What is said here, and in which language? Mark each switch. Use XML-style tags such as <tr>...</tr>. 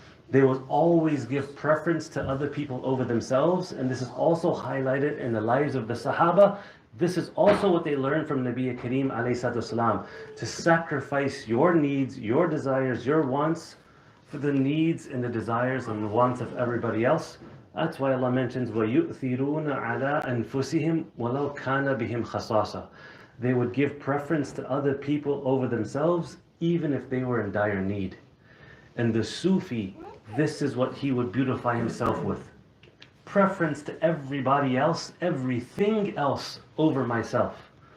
<en>They will always give preference to other people over themselves, and this is also highlighted in the lives of the Sahaba. This is also what they learned from Nabi Kareem alayhi salatu wasalam, to sacrifice your needs, your desires, your wants for the needs and the desires and the wants of everybody else. That's why Allah mentions</en> <ar>وَيُؤْثِرُونَ عَلَىٰ أَنفُسِهِمْ وَلَوْ كَانَ بِهِمْ خَصَاصَةٌ.</ar> <en>They would give preference to other people over themselves, even if they were in dire need. And the Sufi, this is what he would beautify himself with. Preference to everybody else, everything else over myself.</en>